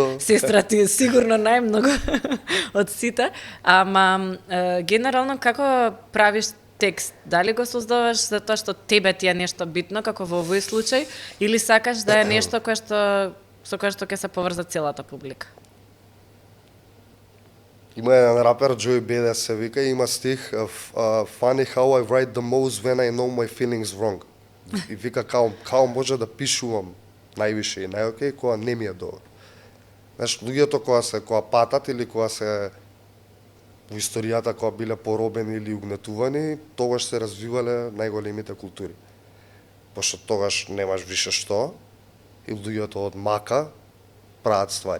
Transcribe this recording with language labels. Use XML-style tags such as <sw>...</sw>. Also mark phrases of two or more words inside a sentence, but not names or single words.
<mk>Сестра ти е сигурно најмногу од сите, ама генерално како правиш текст? Дали го создаваш затоа што тебе ти е нешто битно, како во овој случај, или сакаш да е нешто кое што со кое што ќе се поврза целата публика? Има еден рапер, Joey Badass се вика, и има стих</mk> <en>Funny how I write the most when I know my feelings wrong.</en> <mk>И вика као може да пишувам највише и најокей кога не ми е добро. Знаеш, луѓето кога патат или кога се во историјата кога биле поробени или угнетувани, тогаш се развивале најголемите култури. Пошто тогаш немаш више што и луѓето од мака прават ствари.</mk>